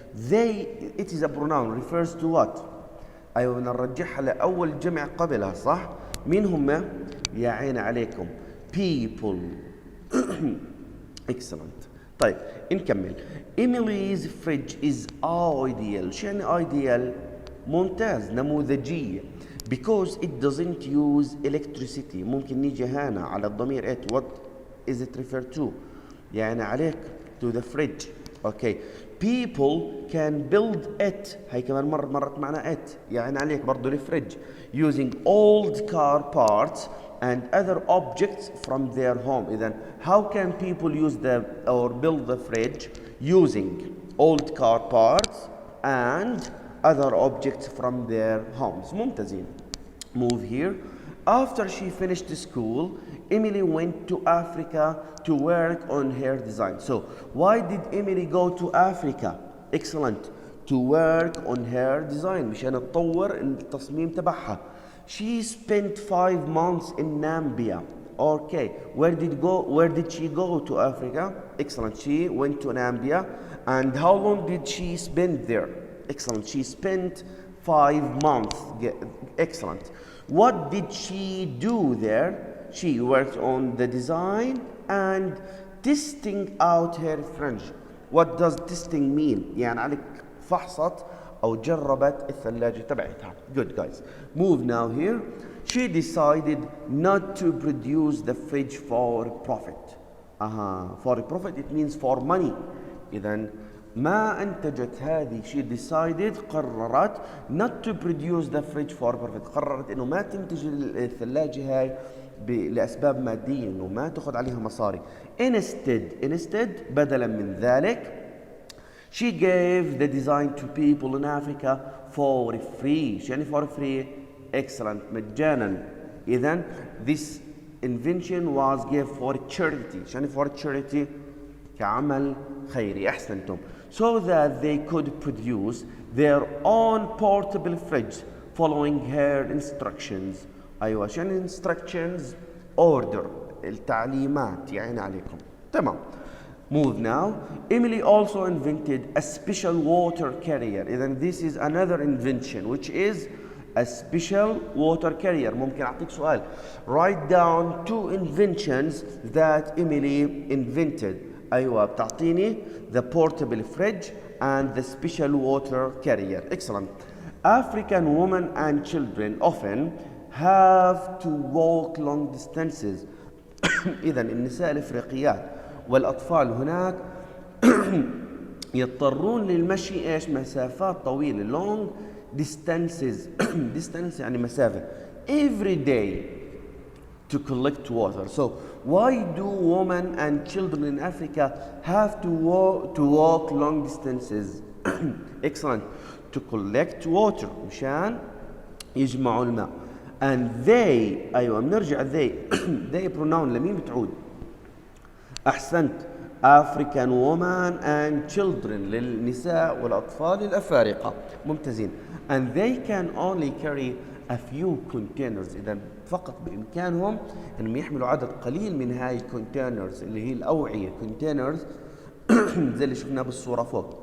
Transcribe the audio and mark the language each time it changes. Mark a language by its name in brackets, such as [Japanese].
[English] They, it is a pronoun, refers to what? [Arabic] أيوة نرجعها لأول جمع قبلها صح؟ مين هم؟ يا عين عليكم people. [English] Excellent. [Arabic] طيب نكمل. [English] Emily's fridge is ideal. [Arabic] شو يعني ideal؟ ممتاز، نموذجية. [English] Because it doesn't use electricity. [Arabic] ممكن نيجي هنا على الضمير it. [English] What is it referred to؟ [Arabic] يعني عليك [English] to the fridge. Okay. People can build it. [Arabic] هاي كمان مرت معنا it. يعني عليك برضو الفريج. [English] Using old car parts and other objects from their home. إذن how can people use or build the fridge? Using old car parts and other objects from their homes. [Arabic] ممتازين. [English] Move here. After she finished school, Emily went to Africa to work on her design. So, why did Emily go to Africa? Excellent. To work on her design. مشان تطور التصميم تبعها. She spent 5 months in Namibia. Okay. Where did she go to Africa? Excellent. She went to Namibia. And how long did she spend there? Excellent. She spent 5 months. Excellent. What did she do there? She worked on the design and testing out her French. What does testing mean? [Arabic] يعني عليك فحصت أو جربت الثلاجة تبعتها. [English] Good guys. Move now here. She decided not to produce the fridge for profit. For profit it means for money. [Arabic] إذن ما أنتجت هذه [English] she decided [Arabic] قررت [English] not to produce the fridge for profit. [Arabic] قررت إنه ما تنتج الثلاجة هاي لأسباب مادية، إنه ما تأخذ عليها مصاري. [English] Instead [Arabic] بدلا من ذلك [English] she gave the design to people in Africa for free. [Arabic] يعني [English] for free? Excellent. [Arabic] مجانا. [English] إذن this invention was given for charity. [Arabic] يعني [English] for charity [Arabic] كعمل خيري. أحسنتم. [English] So that they could produce their own portable fridge following her instructions. [Arabic] أيوة عشان [English] instructions order [Arabic] التعليمات يعني عليكم. تمام. [English] Move now. Emily also invented a special water carrier. إذن this is another invention which is a special water carrier. [Arabic] ممكن أعطيك سؤال. [English] Write down 2 inventions that Emily invented. [Arabic] أيوة بتعطيني [English] the portable fridge and the special water carrier. Excellent. African women and children often have to walk long distances. [Arabic] إذا النساء الإفريقيات والأطفال هناك يضطرون للمشي إيش مسافات طويلة [English] long distances distance [Arabic] يعني مسافة [English] every day to collect water. So why do women and children in Africa have to walk long distances? Excellent. To collect water [Arabic] مشان يجمعوا الماء. [English] And they [Arabic] أيوة بنرجع [English] they they pronoun [Arabic] لمين بتعود؟ أحسنت. [English] African women and children [Arabic] للنساء والأطفال الأفارقة. ممتازين. [English] And they can only carry a few containers. [Arabic] إذا فقط بإمكانهم أنهم يحملوا عدد قليل من هاي الكونتينرز اللي هي الأوعية [English] containers [Arabic] زي اللي شفناه بالصورة فوق.